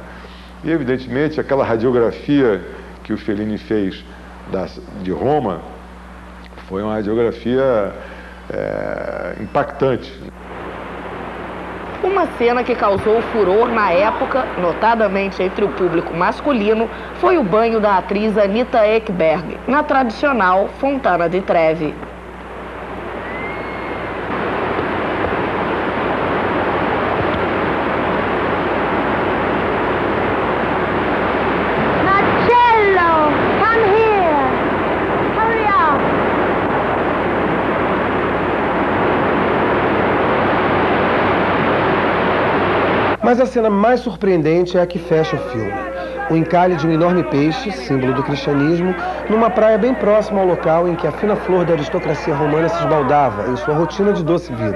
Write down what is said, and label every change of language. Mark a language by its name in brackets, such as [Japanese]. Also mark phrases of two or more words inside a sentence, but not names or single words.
[Portuguese] E evidentemente aquela radiografia que o Fellini fez de Roma foi uma radiografia impactante. Uma cena que causou furor na época, notadamente entre o público masculino, foi o banho da atriz Anita Ekberg, na tradicional Fontana di Trevi. [English] Marcello, come here! Hurry up! [Portuguese] Mas a cena mais surpreendente é a que fecha o filme. o encalhe de um enorme peixe, símbolo do cristianismo, numa praia bem próxima ao local em que a fina flor da aristocracia romana se esbaldava em sua rotina de doce vida.